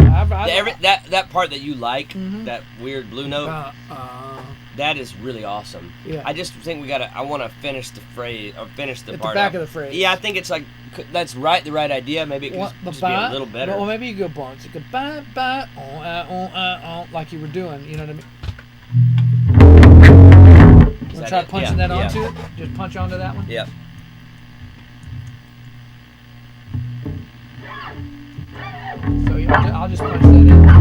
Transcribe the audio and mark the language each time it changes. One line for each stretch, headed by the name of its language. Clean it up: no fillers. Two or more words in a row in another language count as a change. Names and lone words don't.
English: That part that you like, that weird blue note, that is really awesome. Yeah. I just think I want to finish the phrase, or finish the At part the back up. of the phrase. Yeah, I think it's like, that's right, the right idea. Maybe it could just be a little better. Well, maybe you go bones. You go ba ba like you were doing. You know what I mean? Want to try punching that onto it? Just punch onto that one. Yep. So yeah, I'll just punch that in.